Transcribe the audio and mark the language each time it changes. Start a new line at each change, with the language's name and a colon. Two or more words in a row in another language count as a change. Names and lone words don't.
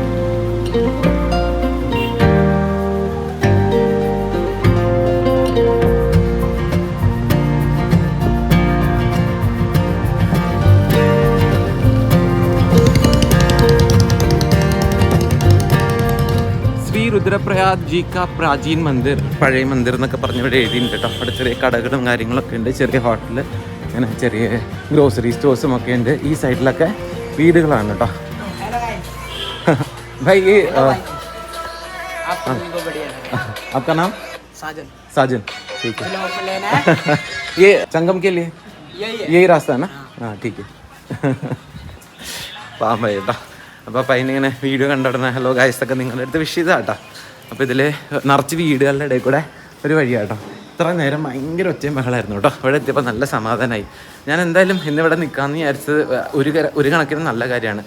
Hindi: रुद्रप्रयाग जी का प्राचीन मंदिर,
Malayalam: പഴയ മന്ദിർ എന്നൊക്കെ പറഞ്ഞ് ഇവിടെ എഴുതിയിട്ടുണ്ട് കേട്ടോ. അവിടെ ചെറിയ കടകളും കാര്യങ്ങളൊക്കെ ഉണ്ട്, ചെറിയ ഹോട്ടൽ, അങ്ങനെ ചെറിയ
English: grocery stores
Malayalam: ഒക്കെ ഉണ്ട്. ഈ സൈഡിലൊക്കെ വീടുകളാണ് കേട്ടോ.
Hindi: भाई ये आपका नाम? साजन. ठीक है. ये संगम के लिए यही रास्ता है ना? हाँ ठीक है.
Malayalam: പാമ്പായി കേട്ടോ. അപ്പോൾ പയ്യനിങ്ങനെ വീഡിയോ കണ്ടിടുന്ന ഹലോ ഗായ്സൊക്കെ നിങ്ങളുടെ അടുത്ത് വിഷ് ചെയ്താട്ടോ. അപ്പോൾ ഇതിൽ നിറച്ച് വീടുകളുടെ ഇടയിൽ കൂടെ ഒരു വഴിയാട്ടോ. ഇത്ര നേരം ഭയങ്കര ഒച്ചയും ബഹളമായിരുന്നു കേട്ടോ. ഇവിടെ എത്തിയപ്പോൾ നല്ല സമാധാനമായി. ഞാൻ എന്തായാലും ഇന്നിവിടെ നിൽക്കാമെന്ന് വിചാരിച്ചത് ഒരു കണക്കിന് നല്ല കാര്യമാണ്.